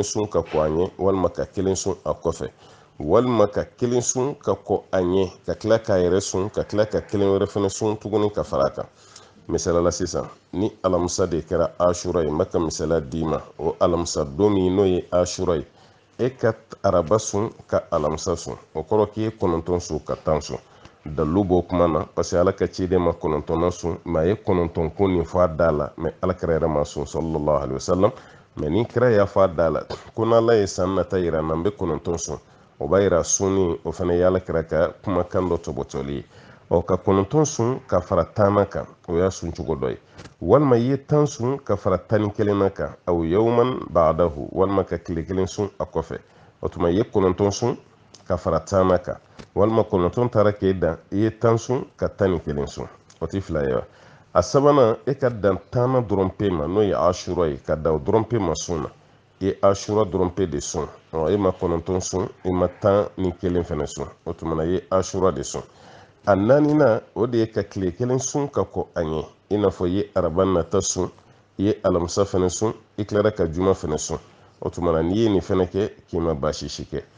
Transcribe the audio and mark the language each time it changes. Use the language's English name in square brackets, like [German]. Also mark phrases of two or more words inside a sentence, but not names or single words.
[Bambara] sun ka kɔ an ɲɛ walima ka 1 sun a kɔfɛ walima ka 1 sun ka kɔ a ɲɛ ka tila k'a yɛrɛ sun ka tila ka 1 wɛrɛ fɛnɛ sun tuguni ka fara a kan misalala sisan ni alamisa de kɛra ashura ye n bɛ ka misala d'i ma o alamisa don min n'o ye ashura ye e ka araba sun ka alamisa sun o kɔrɔ k'i ye 9 sun ka 10 sun dalu b'o kuma na [French] parce que [Bambara] ala ka ciden ma 9nan sun mɛ a ye 9 ko nin fɔ a da la mɛ alakira yɛrɛ ma sun [Arabic] صلى الله عليه وسلم [Bambara] mɛ ni kira y'a fɔ a da la ko n'ala ye san nata yira n'an bɛ 9 sun o b'a yira sunni o fana ye alakira ka kumakan dɔ tɔbɔtɔli ye ka 9 sun ka fara 10 kan o y'a sun cogo dɔ ye walima i ye 10 sun ka fara 11 na kan [Arabic] أو يوما بعده [Bambara] walima ka tile 1 sun a kɔfɛ o tuma i ye 9 sun ka fara 10 kan walima 9 taara k'e dan i ye 10 sun ka 11 sun o tɛ fila ye wa a sabanan e ka dan 10 dɔrɔn pe ma n'o ye ashura ye ka dan o dɔrɔn pe ma sun na i ye ashura dɔrɔn pe de sun e ma 9 sun i ma 11 fɛnɛ sun o tuma na i ye ashura de sun a 4nan o de ye ka tile 1 sun ka kɔ a ɲɛ i n'a fɔ i ye araba nata sun i ye alamisa fɛnɛ sun i tilara ka juma fɛnɛ sun o tuma na n'i ye nin fɛnɛ kɛ k'i ma baasi si kɛ